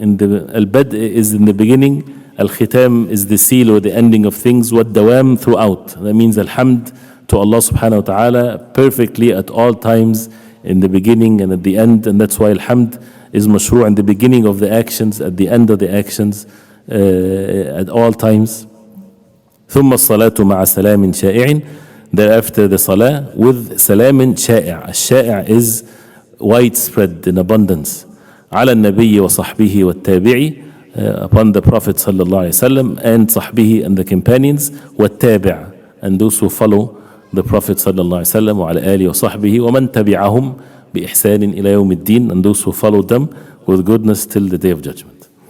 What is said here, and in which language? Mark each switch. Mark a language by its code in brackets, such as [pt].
[en] In the al-bad' is in the beginning, al-khitam is the seal or the ending of things, wal dawam throughout. That means alhamd to Allah subhanahu wa ta'ala perfectly at all times, in the beginning and at the end, and that's why alhamd is mashru' in the beginning of the actions, at the end of the actions, at all times. [ar] ثم الصلاة مع سلام شائع, [en] thereafter the salah with salam [ar] شائع. [en] الشائع is widespread in abundance. [ar] على النبي وصحبه والتابعي, [en] upon the Prophet sallallahu alaihi wasallam and صحبه and the companions, والتابع and those who follow the Prophet sallallahu alaihi wasallam, [ar] وعلى آله وصحبه ومن تبعهم بإحسان إلى يوم الدين, [en] and those who followed them with goodness till the day of judgment.